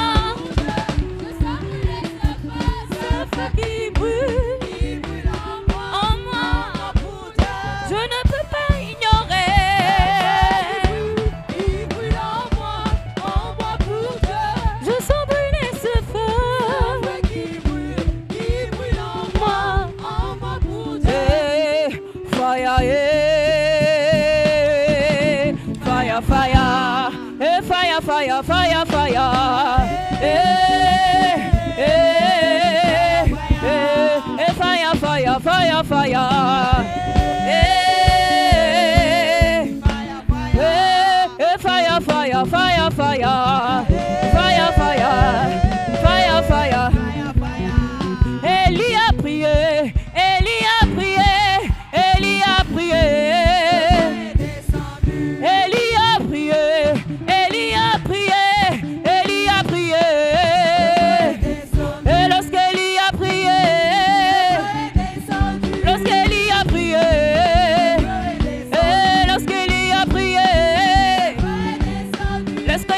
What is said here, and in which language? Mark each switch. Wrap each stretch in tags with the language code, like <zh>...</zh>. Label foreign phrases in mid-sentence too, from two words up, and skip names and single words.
<fr>Ce feu qui brûle en moi, je ne peux pas ignorer. Je sens brûler ce feu qui brûle en moi.</fr> <en>Eh, fire, fire, fire, eh, fire, fire, fire, fire, fire, fire, fire, fire, fire, fire, fire, fire, fire, fire, fire, fire.</en> <fr>Élie a prié, Élie a prié, Élie a prié. Élie a prié, Élie a prié, Élie a prié. Et lorsqu'Élie a prié, lorsqu'Élie a prié, et lorsqu'Élie a prié,</fr>